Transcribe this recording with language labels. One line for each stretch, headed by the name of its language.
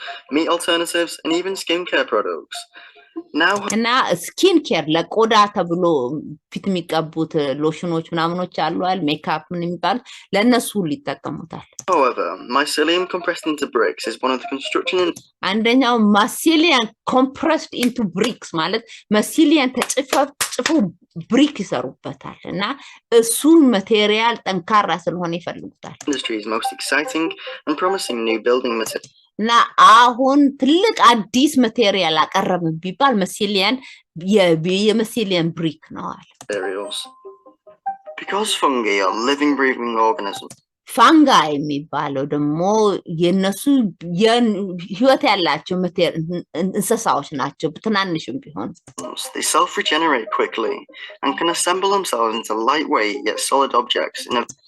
English: Meat alternatives and even skincare products.
Amharic: እና ስኪን ኬር ለቆዳ ተብሎ ፊት የሚቀቡት ሎሽኖች ምናምኖች አሉአል ሜካፕ ምን የሚባል ለነሱ ሁሉ ይጠቀሙታል።
English: However, mycelium compressed into bricks is one of the construction
Amharic: አንደኛው
English: mycelium compressed into bricks
Amharic: ማለት mycelium ተጽፎ ብሪክ ይሰሩበታል እና እሱ ማቴሪያል ጠንካራ ስለሆነ ይፈልጉታል።
English: industry's most exciting and promising new building material.
Amharic: እና አሁን ትልቅ አዲስ ማቴሪያል አቀረብን ቢባል mycelium የmycelium ብሪክ ነው አለ።
English: Because fungi are living breathing organisms.
Amharic: ፋንጋ የሚባለው ደግሞ የነሱ ህይወት ያላቸው እንስሳዎች ናቸው ትናንሽም ቢሆን
English: They self-regenerate quickly and can assemble themselves into lightweight yet solid objects in a